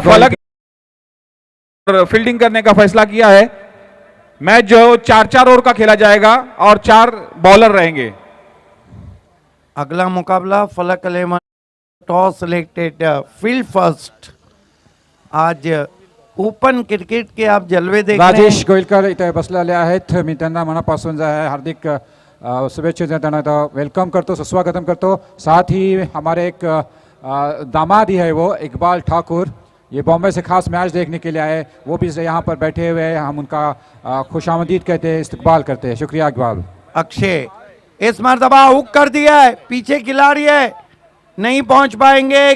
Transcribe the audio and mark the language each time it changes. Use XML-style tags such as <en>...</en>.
<hi>फलक फील्डिंग करने का फैसला किया है। मैच जो 4-4 ओवर का खेला जाएगा और 4 बॉलर रहेंगे। अगला मुकाबला</hi> <en>फलक 11 toss selected field first.</en> <hi>आज ओपन क्रिकेट के आप जलवे देख रहे हैं।</hi> <mr>राजेश गोयलकर इथे बसलेले आहेत, मी त्यांना मनापासून जे आहे हार्दिक शुभेच्छा देताना वेलकम करतो, सुस्वागतम करतो।</mr> <hi>साथ ही हमारे एक दामाद ही है वो इकबाल ठाकुर, ये बॉम्बे से खास मैच देखने के लिए आए, वो भी यहाँ पर बैठे हुए हैं। हम उनका खुशामदीद कहते हैं, इस्तकबाल करते हैं। शुक्रिया इकबाल। अक्षय इस मरतबा हुक कर दिया है, पीछे खिलाड़ी है, नहीं पहुंच पाएंगे।</hi>